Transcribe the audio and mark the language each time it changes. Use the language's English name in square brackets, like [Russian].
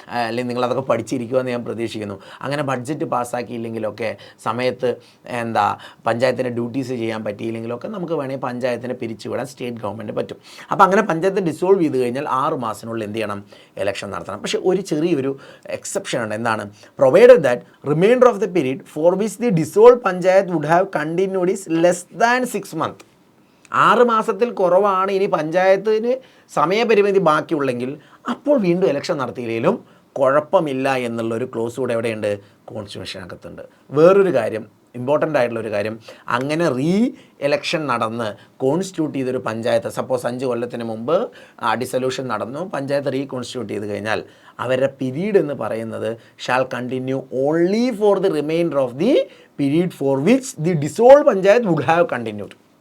[Malayalam] അല്ലെങ്കിൽ നിങ്ങളതൊക്കെ പഠിച്ചിരിക്കുമെന്ന് ഞാൻ പ്രതീക്ഷിക്കുന്നു. അങ്ങനെ ബഡ്ജറ്റ് പാസ്സാക്കിയില്ലെങ്കിലൊക്കെ സമയത്ത് പഞ്ചായത്തിൻ്റെ ഡ്യൂട്ടീസ് ചെയ്യാൻ പറ്റിയില്ലെങ്കിലൊക്കെ നമുക്ക് വേണമെങ്കിൽ പഞ്ചായത്തിനെ പിരിച്ചു വിടാൻ സ്റ്റേറ്റ് ഗവൺമെൻറ് പറ്റും. അപ്പോൾ അങ്ങനെ പഞ്ചായത്ത് ഡിസോൾവ് ചെയ്ത് കഴിഞ്ഞാൽ 6 മാസത്തിനുള്ളിൽ എന്ത് ചെയ്യണം, ഇലക്ഷൻ നടത്തണം. പക്ഷേ ഒരു ചെറിയൊരു എക്സെപ്ഷൻ ഉണ്ട്. [English] എന്താണ്, provided that remainder of the period for which the dissolved panchayat would have continued is less than 6 months. [Malayalam] 6 മാസത്തിൽ കുറവാണ് ഇനി പഞ്ചായത്തിന് സമയപരിമിതി ബാക്കിയുള്ളെങ്കിൽ അപ്പോൾ വീണ്ടും ഇലക്ഷൻ നടത്തിയില്ലെങ്കിലും കുഴപ്പമില്ല എന്നുള്ളൊരു ക്ലോസ് കൂടെ എവിടെയുണ്ട്, കോൺസ്റ്റിറ്റ്യൂഷനകത്തുണ്ട്. വേറൊരു കാര്യം, ഇമ്പോർട്ടൻ്റ് ആയിട്ടുള്ളൊരു കാര്യം, അങ്ങനെ എലക്ഷൻ നടന്ന് കോൺസ്റ്റിറ്റ്യൂട്ട് ചെയ്തൊരു പഞ്ചായത്ത്, സപ്പോസ് 5 കൊല്ലത്തിന് മുമ്പ് ഡിസൊല്യൂഷൻ നടന്നു, പഞ്ചായത്ത് കോൺസ്റ്റിറ്റ്യൂട്ട് ചെയ്ത് കഴിഞ്ഞാൽ അവരുടെ പീരീഡ് എന്ന് പറയുന്നത് [English] Shall continue only for the remainder of the period for which the dissolve panchayat would have continued.